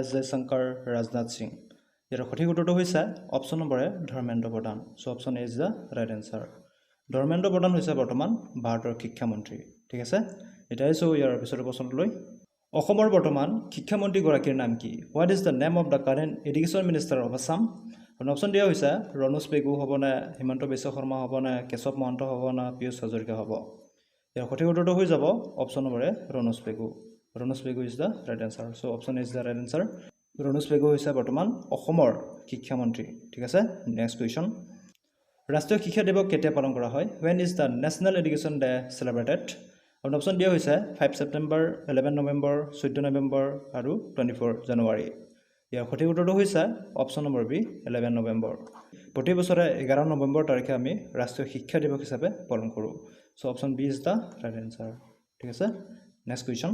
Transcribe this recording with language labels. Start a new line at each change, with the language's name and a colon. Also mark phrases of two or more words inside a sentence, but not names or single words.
Assamese: জয়শংকৰ ৰাজনাথ সিং ইয়াৰ সঠিক উত্তৰটো হৈছে
English: option number A
Assamese: ধৰ্মেন্দ্ৰ প্ৰধান
English: so option A is the right answer
Assamese: ধৰ্মেন্দ্ৰ প্ৰধান হৈছে বৰ্তমান ভাৰতৰ শিক্ষামন্ত্ৰী ঠিক আছে এটা হৈছে ইয়াৰ পিছৰ প্ৰশ্নলৈ অসমৰ বৰ্তমান শিক্ষামন্ত্ৰী গৰাকীৰ নাম কি
English: what is the name of the current education minister of Assam
Assamese: আৰু অপশ্যন দিয়া হৈছে ৰণোজ পেগু হ'ব না হিমন্ত বিশ্ব শৰ্মা হ'ব না কেশৱ মহন্ত হ'ব না পিয়ুষ হাজৰিকা হ'ব ইয়াৰ সঠিক উত্তৰটো হৈ যাব
English: option number A
Assamese: ৰণোজ পেগু
English: is the right answer so option is the right answer
Assamese: ৰণোজ পেগু হৈছে বৰ্তমান অসমৰ শিক্ষামন্ত্ৰী ঠিক আছে
English: next question
Assamese: ৰাষ্ট্ৰীয় শিক্ষা দিৱস কেতিয়া পালন কৰা হয়
English: when is the national education day celebrated
Assamese: আৰু অপশ্যন দিয়া হৈছে 5 ছেপ্টেম্বৰ 11 নৱেম্বৰ 14 নৱেম্বৰ আৰু 24 জানুৱাৰী ইয়াৰ সঠিক উত্তৰটো হৈছে
English: option number B
Assamese: 11 নৱেম্বৰ প্ৰতি বছৰে 11 নৱেম্বৰ তাৰিখে আমি ৰাষ্ট্ৰীয় শিক্ষা দিৱস হিচাপে পালন কৰোঁ
English: so option B is the right answer
Assamese: ঠিক আছে
English: next question